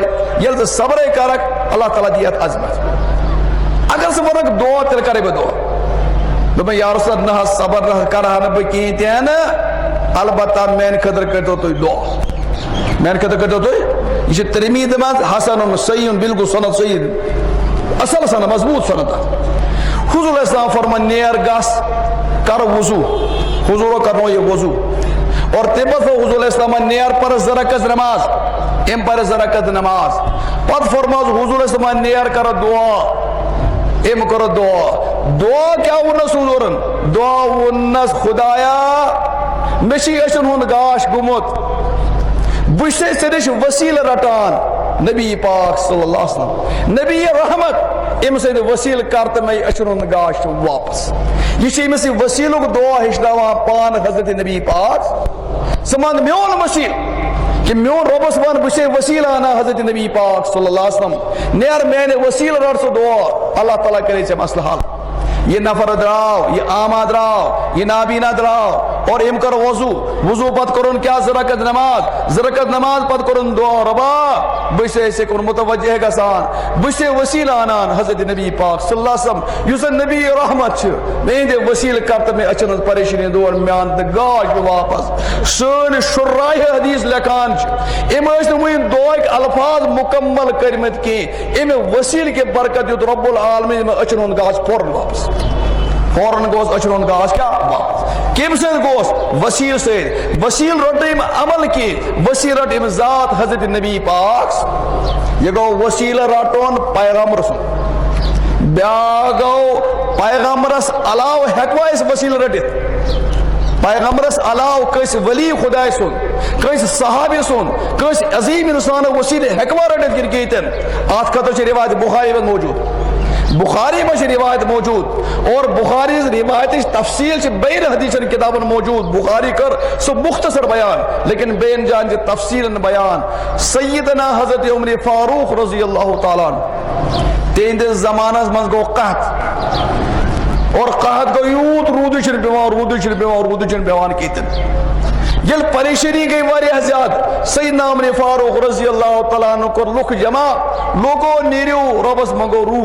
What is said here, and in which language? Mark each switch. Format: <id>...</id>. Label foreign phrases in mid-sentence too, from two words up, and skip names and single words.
<ks>ییٚلہِ ژٕ صبرے کرکھ اللہ تعالیٰ دی یتھ عظمت. اگر ژٕ وَنکھ دعا تیٚلہِ کرے بہٕ دعا. دوٚپمے</ks> <ar>یا رسول اللہ,</ar> <ks>نہ حظ صبر نہ کرہا نہٕ بہٕ کِہیٖنۍ تہِ نہٕ, البتہ میانہِ خٲطرٕ کٔرۍتو تُہۍ دعا, میانہِ خٲطرٕ کٔرۍتو تُہۍ. یہِ چھُ ترمذی منٛز</ks> <ar>حسنٌ صحیح,</ar> <ks>بالکل سند صحیح, اصل سند, مضبوط سند. حضور</ks> <ar>علیہ السلام</ar> <ks>فرمان, نیر گژھ کر وضو. حضورو کرنو یہ وضو. اور تمہِ پتہٕ حضور</ks> <ar>علیہ السلام</ar> <ks>نیر پر زٕ رکعت نماز, أمۍ پر زٕ رکعت نماز. پتہٕ فرماوس حضور</ks> <ar>علیہ السلام</ar> <ks>نیر کر دعا, أمۍ کوٚر دعا. دعا کیٛاہ ووٚننس حضورن؟ دعا ووٚننس, خدایا مےٚ چھُ أچھن ہُنٛد گاش گوٚمُت, بہٕ چھُسے ژےٚ نِش وسیٖلہٕ رٹان. نبی پاک</ks> <ar>صلی اللہ علیہ وسلم,</ar> <ks>نبی رحمت, أمۍ سٕنٛدِ وسیٖلہٕ کر تہٕ مےٚ أچھن ہُنٛد گاش واپس. یہِ چھُ أمِس یہِ وسیٖلُک دعا ہیٚچھناوان پانہٕ حضرت نبی پاک. ژٕ منٛگ میون وسیٖلہٕ کہ میون رۄبس ون, بہٕ چھُسے وسیٖلہٕ انان حضرت نبی پاک</ks> <ar>صلی اللہ علیہ وسلم.</ar> <ks>نیر میانہِ وسیٖلہٕ رٹ ژٕ دعا, اللہ تعالیٰ کرے ژےٚ مسلہٕ حل. یہ نفر دراو, یہ آما دراو, یہ نابینا دراو, اور ام کر وضو. وضو پت کرن کیا, زٕ رکعت نماز. زٕ رکعت نماز پت کرن دعا, ربا بہٕ چھُسے ژےٚ کُن متوجہ گژھان, بہٕ چھُسے وسیٖلہٕ انان حضرت نبی پاک</ks> <ar>صلی اللہ علیہ وسلم,</ar> <ks>یُس زن نبی رحمت چھُ. میٛٲنۍ وسیٖلہٕ کر تہٕ مےٚ أچھن ہٕنٛز پریشٲنی دور میان تہٕ گاش بہٕ واپس. سٲنۍ شُراہِ حدیث لیکھان چھِ, أمۍ ٲسۍ نہٕ وُنہِ دعاہٕکۍ الفاظ مکمل کٔرمٕتۍ کینٛہہ, أمۍ وسیٖلہٕ کہِ برکت دیُت</ks> <ar>رب العالمیٖن</ar> <ks>یِمن أچھن ہُنٛد گاش فوراً واپس. فوراً گوس أچھن ہُنٛد گاش کیٛاہ واپس. کمہِ سۭتۍ گوس؟ وسیٖلہٕ سۭتۍ. وسیٖلہٕ روٚٹ نہٕ أمۍ عمل کینٛہہ, وسیٖلہٕ رٹ أمۍ ذات حضرت نبی پاک. یہِ گوٚو وسیٖلہٕ رٹُن پیغمبر سُنٛد. بیٛاکھ گوٚو پیغمبرس علاوٕ ہٮ۪کوا أسۍ وسیٖلہٕ رٔٹِتھ؟ پیغمبرس علاو کس ولی خدا سن کس صحابی سن کس عظیم انسان وسیل ہیکوا رٹت گر کیتن آت خطر</ks> <ur>روایت بخاری میں موجود بخاری میں روایت موجود اور بخاری روایت تفصیل سے</ur> <ks>بین حدیث کتابن موجود بخاری کر سو مختصر بیان لیکن بین جان تفصیل بیان سیدنا حضرت عمر فاروق</ks> <ar>رضی اللہ تعالیٰ</ar> <ks>تہند زمانس من گو قحط اور قحط گو یوت رود بیوان کیتن یل پریشانی گئی واریاہ زیادہ سیدنا عمر فاروق</ks> <ar>رضی اللہ تعالیٰ عنہ</ar> <ks>کر لوک جمع لوگو نیریو ربس منگو</ks>